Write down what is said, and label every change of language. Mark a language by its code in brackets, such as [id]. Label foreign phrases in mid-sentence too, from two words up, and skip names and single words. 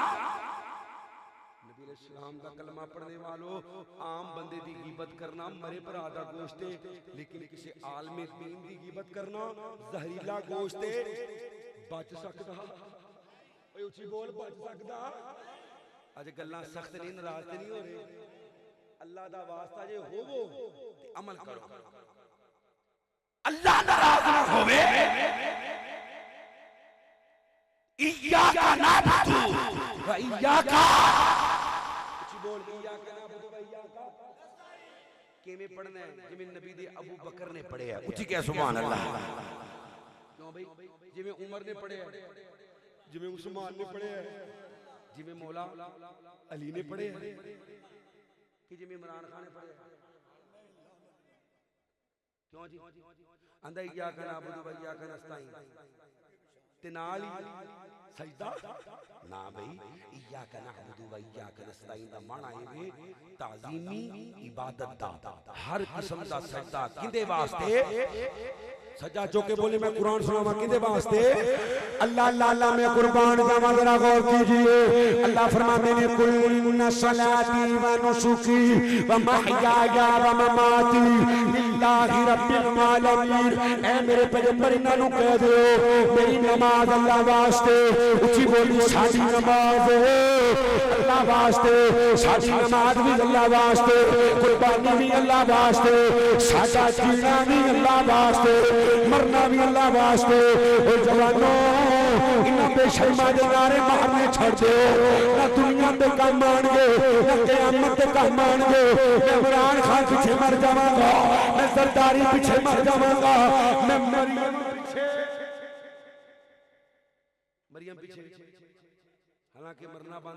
[pa] نبی علیہ السلام کا کلمہ پڑھن والو عام بندے دی غیبت کرنا مرے بھرا دا گوشت اے لیکن کسی عالمِ دین دی غیبت کرنا زہریلا گوشت اے بچ سکدا اوئے اچی بول بچ سکدا اج گلاں سخت نہیں ناراض نہیں ہو رہے اللہ دا واسطہ جے ہووو تے عمل کرو اللہ ناراض نہ ہووے [ar] إياك نعبد و إياك [pa] بول [ar] إياك نعبد و إياك [pa] کویں پڑھنا اے جویں نبی دے ابو بکر نے پڑھیا اچی کہہ [ar] سبحان الله [pa] کیوں بھائی جویں عمر نے پڑھیا جویں عثمان نے پڑھیا جویں مولا علی نے پڑھیا کہ جویں عمران خان نے پڑھیا کیوں جی آندا ایاک [ar] نعبد و إياك نستعين [pa] تے نال ای سجدہ نہ بھائی [ar] إياك نعبد و إياك نستعين [pa] دا معنی اے وے تعظیمی عبادت دا ہر قسم دا سجدہ کہندے واسطے سجا چوکے بولے میں قرآن سناواں کہندے واسطے اللہ اللہ اللہ میں قربان جاواں [ur] ذرا غور کیجیے اللہ فرماتے ہیں [ar] قل إن صلاتي و نسكي و محياي و مماتي لله رب العالمين [ur] اے میرے پیغمبر [pa] انہاں نوں کہہ دو میری نماز اللہ واسطے اچی بولی ساڈی نماز اللہ واسطے ساڈی نماز وی اللہ واسطے قربانی وی اللہ واسطے ساڈا جینا وی اللہ واسطے مرنا وی اللہ واسطے او جواناں انہاں بےشرماں دے نعرے مارنے چھڈ دو نہ دنیا تے کم آن گے نہ قیامت تے کم آن گے میں عمران خان پچھے مر جاواں گا میں سرداری پچھے مر جاواں گا میں مریم پچھے حالانکہ مرنا